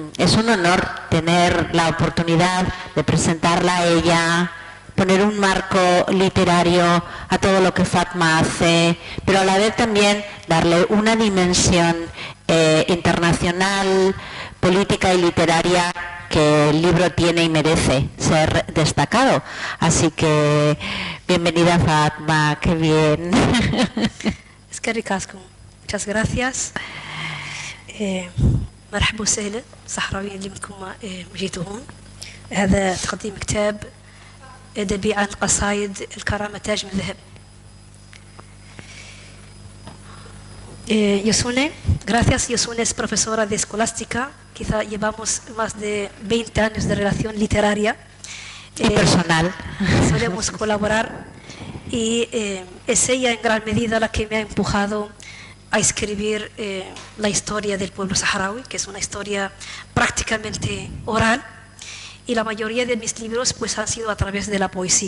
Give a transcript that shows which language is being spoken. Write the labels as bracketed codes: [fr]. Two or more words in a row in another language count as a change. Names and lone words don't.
[es] es un honor tener la oportunidad de presentarla a ella, poner un marco literario a todo lo que Fatma hace, pero a la vez también darle una dimensión internacional, política y literaria que el libro tiene y merece ser destacado. Así que bienvenida, Fatma, qué bien. Es que ricasco. Muchas gracias. [ar] مرحبا وسهلا صحراويين اللي منكم جيتوا هون. هذا تقديم كتاب أدبي عن قصائد الكرامة تاج من ذهب. [es] Yosune, gracias. Yosune es profesora de escolástica. Quizá llevamos más de 20 años de relación literaria. Y personal. Solemos colaborar y es ella en gran medida la que me ha empujado a escribir la historia del pueblo saharaui, que es una historia prácticamente oral, y la mayoría de mis libros pues han sido a través de la poesía.